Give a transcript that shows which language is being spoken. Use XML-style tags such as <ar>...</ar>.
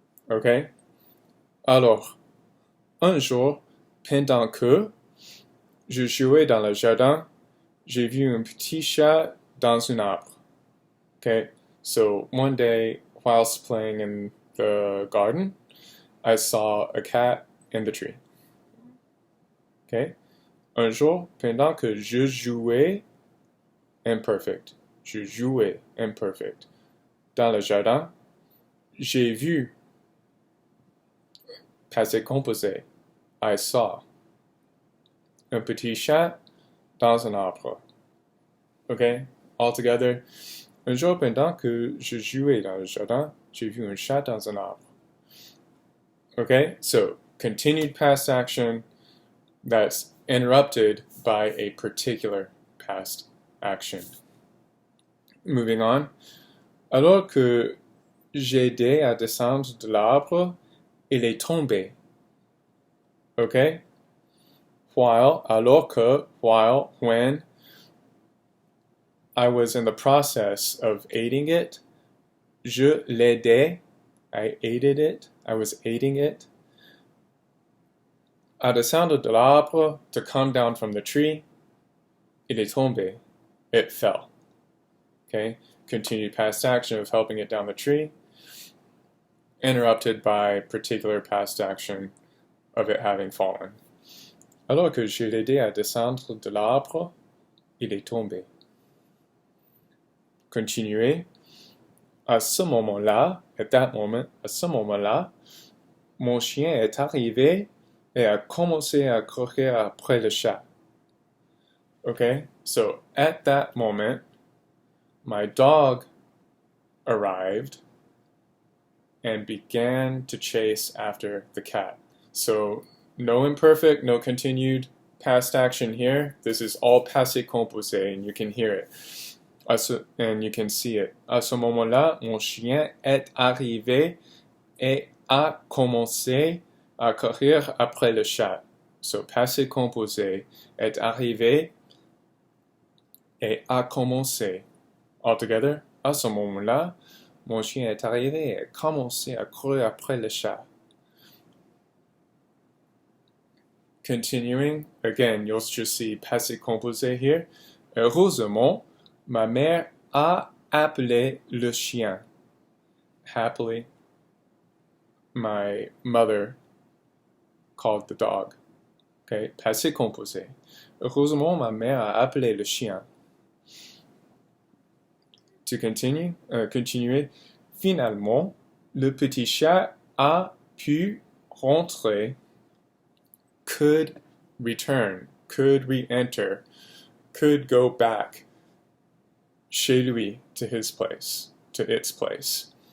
<en>Okay?</en> <fr>Alors, un jour, pendant que je jouais dans le jardin, j'ai vu un petit chat dans un arbre. Okay?</fr> <en>So one day, whilst playing in the garden, I saw a cat in the tree. Okay?</en> <fr>Un jour, pendant que je jouais, imperfect. Je jouais, imperfect. Dans le jardin, j'ai vu, passé composé.</fr> <en>I saw.</en> <fr>Un petit chat dans un arbre. Okay?</fr> <en>All together.</en> <fr>Un jour, pendant que je jouais dans le jardin, j'ai vu un chat dans un arbre.</fr> <en>Okay? So, continued past action that's interrupted by a particular past action. Moving on.</en> <fr>Alors que j'ai aidé à descendre de l'arbre, il est tombé.</fr> <en>Okay? While,</en> <fr>alors que,</fr> <en>while, when I was in the process of aiding it,</en> <fr>je l'aidais,</fr> <en>I aided it, I was aiding it.</en> <fr>À descendre de l'arbre,</fr> <en>to come down from the tree,</en> <fr>il est tombé,</fr> <en>it fell. Okay? Continued past action of helping it down the tree, interrupted by particular past action of it having fallen.</en> <fr>Alors que je l'ai aidé à descendre de l'arbre, il est tombé. Continuez. À ce moment-là,</fr> <en>at that moment,</en> <fr>à ce moment-là, mon chien est arrivé et a commencé à courir après le chat.</fr> <en>Okay? So, at that moment, my dog arrived and began to chase after the cat. So, no imperfect, no continued past action here. This is all passé composé, and you can hear it. And you can see it.</en> <fr>À ce moment-là, mon chien est arrivé et a commencé à courir après le chat. So, passé composé, est arrivé et a commencé.</fr> <en>All together,</en> <fr>à ce moment-là, mon chien est arrivé et a commencé à courir après le chat.</fr> <en>Continuing, again, you'll just see passé composé here.</en> <fr>Heureusement, ma mère a appelé le chien.</fr> <en>Happily, my mother called the dog. Okay, passé composé.</en> <fr>Heureusement, ma mère a appelé le chien.</fr> <en>To continue,</en> <fr>continuer. Finalement, le petit chat a pu rentrer,</fr> <en>could return, could re-enter, could go back</en> <fr>chez lui,</fr> <en>to his place, to its place.</en>